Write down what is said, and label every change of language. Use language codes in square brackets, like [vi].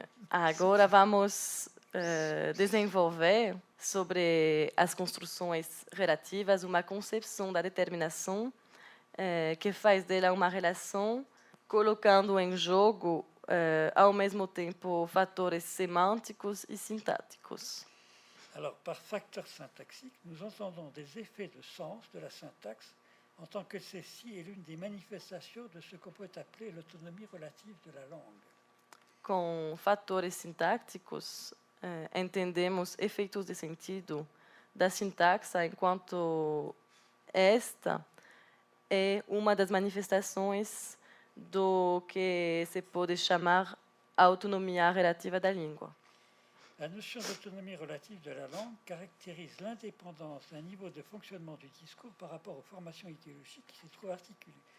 [pt] Agora vamos desenvolver sobre as construções relativas uma concepção da determinação que faz dela uma relação colocando em jogo ao mesmo tempo fatores semânticos e sintáticos. [fr] Alors, par facteur syntaxique, nous entendons des effets de sens de la syntaxe en tant que celle-ci est l'une des manifestations de ce qu'on peut appeler l'autonomie relative de la langue. [pt] Com fatores sintáticos, entendemos efeitos de sentido da sintaxe enquanto esta é uma das manifestações do que se pode chamar autonomia relativa da língua. [fr] La notion d'autonomie relative de la langue caractérise l'indépendance d'un niveau de fonctionnement du discours par rapport aux formations idéologiques qui s'y trouvent articulées.